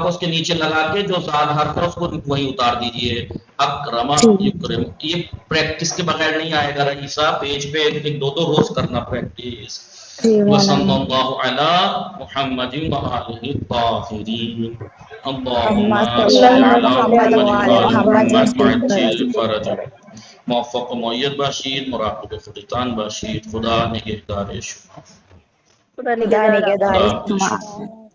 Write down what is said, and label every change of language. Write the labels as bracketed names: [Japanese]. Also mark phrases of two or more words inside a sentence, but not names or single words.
[Urdu] کو اس کے نیچے لگا کے جو زاد حرف ہے اس کو وہیں اتار دیجئے، [Arabic] اکرم یکرم، [Urdu] یہ پریکٹس کے بغیر نہیں آئے گا رئیسہ، پیج پہ ایک دو روز کرنا پریکٹس، [Arabic] وصلی اللہ علی محمد وآلہ الطاہرین، اللہم صلی علی محمد وآل محمد وعجل فرجہ، [Persian] موفق و معید باشید، مراقب و فقیتان باشید، خدا نگہدار شما، خدا خدا نگہدار نگہدار خدا حافظ شما. شما.